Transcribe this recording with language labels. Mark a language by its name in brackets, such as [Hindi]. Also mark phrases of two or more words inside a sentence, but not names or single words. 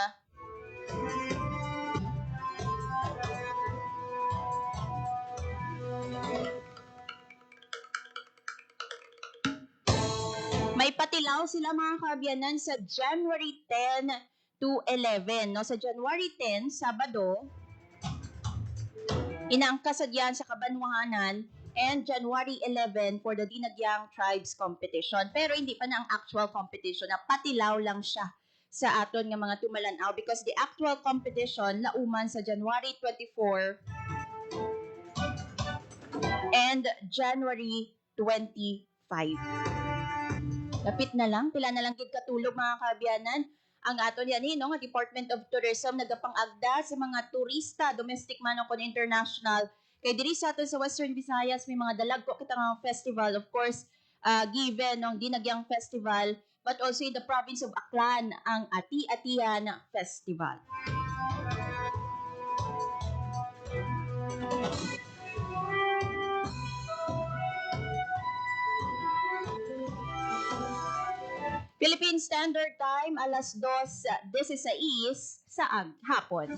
[Hiligaynon] may patilaw sila mga kabyanan sa January 10 to 11. No? Sa January 10, Sabado, inaang kasadyahan sa Kabanwahanan and January 11 [English] for the Dinagyang Tribes Competition. [Hiligaynon] Pero hindi pa na ang [English] actual competition. [Hiligaynon] Patilaw lang siya sa aton nga mga tumalanaw [English] because the actual competition [Hiligaynon] lauman sa January 24 and January 25. Lapit na lang, pila na lang gid katulog mga kabyanan. Ang aton yan no, nga Department of Tourism nagapang-agda sa mga turista, domestic man o kon international. Kay diri sa aton sa Western Visayas may mga dalagko kita nga festival, [English] of course, given ng Dinagyang Festival, but also in the province of Aklan [Hiligaynon] ang Ati-Atihan [English] Festival. [Hiligaynon] Philippine Standard Time, alas 2:16 sa hapon.